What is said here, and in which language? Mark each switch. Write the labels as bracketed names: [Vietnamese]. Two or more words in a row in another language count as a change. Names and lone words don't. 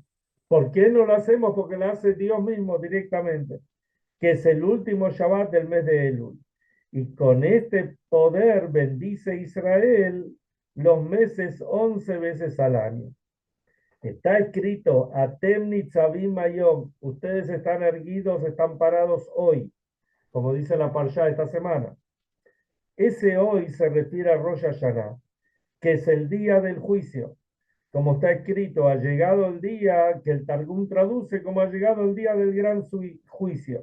[Spanish] ¿Por qué no la hacemos? Porque la hace Dios mismo directamente, que es el último Shabbat del mes de Elul. Y con este poder bendice Israel los meses 11 veces al año. Está escrito, [Hebrew] Atem nitzavim hayom, [Spanish] ustedes están erguidos, están parados hoy, como dice la Parsha esta semana. Ese hoy se refiere a Rosh Hashanah, que es el día del juicio. Como está escrito, ha llegado el día que el Targum traduce como ha llegado el día del gran juicio.